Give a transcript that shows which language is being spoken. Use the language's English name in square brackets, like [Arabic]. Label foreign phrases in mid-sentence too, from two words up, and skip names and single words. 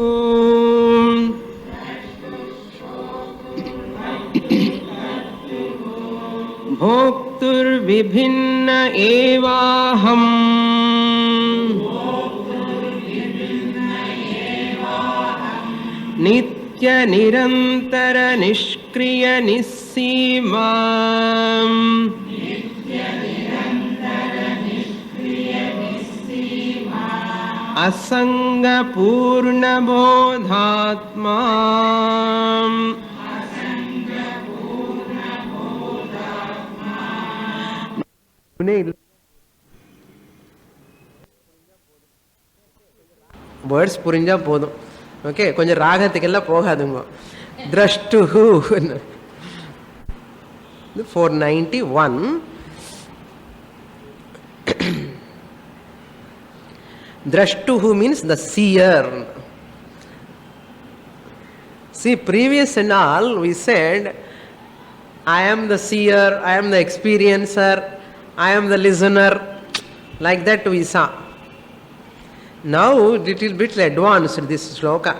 [Sanskrit] भोक्तुर्विभिन्न एवाहम् नित्य निरंतर निष्क्रिय निस्सीमा असंग पूर्ण बोधात्मा [Tamil] வேர்ட்ஸ் புரிஞ்சா போதும். ஓகே, கொஞ்சம் ராகத்துக்கெல்லாம் போகாதுங்க. திரஷ்டுஹு 491. [English] Drashtuhu means the seer. See, previous and all we said, I am the seer, I am the experiencer, I am the listener. Like that we saw. Now it is bit advanced, this shloka.